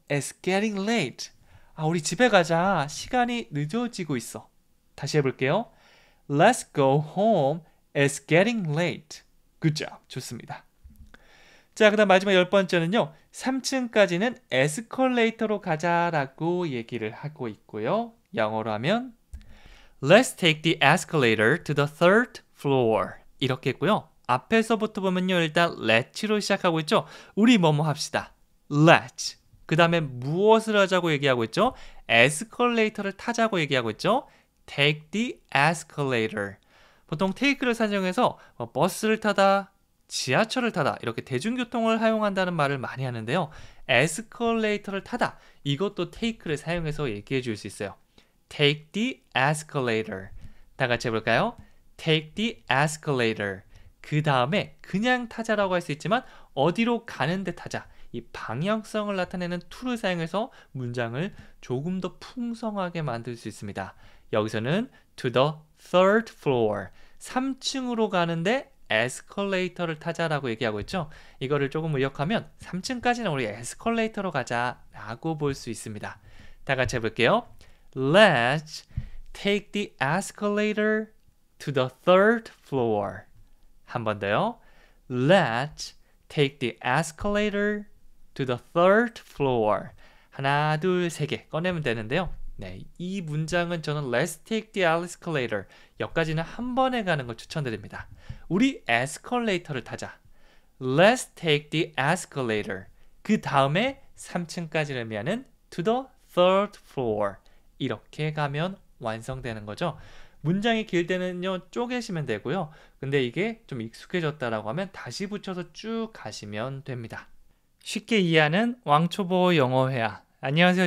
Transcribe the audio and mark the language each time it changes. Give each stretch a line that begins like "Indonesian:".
English: It's getting late.
Korean: 우리 집에 가자. 시간이 늦어지고 있어. 다시 해볼게요.
English: Let's go home. It's getting late. Good job.
Korean: 좋습니다. 자, 그 다음 마지막 10번째는요. 3층까지는 에스컬레이터로 가자라고 얘기를 하고 있고요. 영어로 하면
English: Let's take the escalator to the third floor.
Korean: 이렇게 했고요. 앞에서부터 보면요. 일단 let'로 시작하고 있죠. 우리 뭐뭐 합시다.
English: Let's.
Korean: 그 다음에 무엇을 하자고 얘기하고 있죠? 에스컬레이터를 타자고 얘기하고 있죠?
English: Take the escalator.
Korean: 보통 take를 사용해서 버스를 타다, 지하철을 타다 이렇게 대중교통을 사용한다는 말을 많이 하는데요. 에스컬레이터를 타다 이것도 take를 사용해서 얘기해 줄 수 있어요.
English: Take the escalator.
Korean: 다 같이 해볼까요?
English: Take the escalator.
Korean: 그 다음에 그냥 타자라고 할 수 있지만 어디로 가는데 타자. 이 방향성을 나타내는 to를 사용해서 문장을 조금 더 풍성하게 만들 수 있습니다. 여기서는
English: to the third floor.
Korean: 3층으로 가는데 에스컬레이터를 타자라고 얘기하고 있죠. 이거를 조금 의역하면 3층까지는 우리 에스컬레이터로 가자라고 볼 수 있습니다. 다 같이 해볼게요.
English: Let's take the escalator to the third floor.
Korean: 한 번 더요.
English: Let's take the escalator to the third floor.
Korean: 하나, 둘, 세 개 꺼내면 되는데요. 네, 이 문장은 저는
English: Let's take the escalator
Korean: 여기까지는 한 번에 가는 걸 추천드립니다. 우리 에스컬레이터를 타자.
English: Let's take the escalator.
Korean: 그 다음에 3층까지를 의미하는
English: to the third floor.
Korean: 이렇게 가면 완성되는 거죠. 문장이 길 때는요 쪼개시면 되고요. 근데 이게 좀 익숙해졌다라고 하면 다시 붙여서 쭉 가시면 됩니다. 쉽게 이해하는 왕초보 영어회화. 안녕하세요.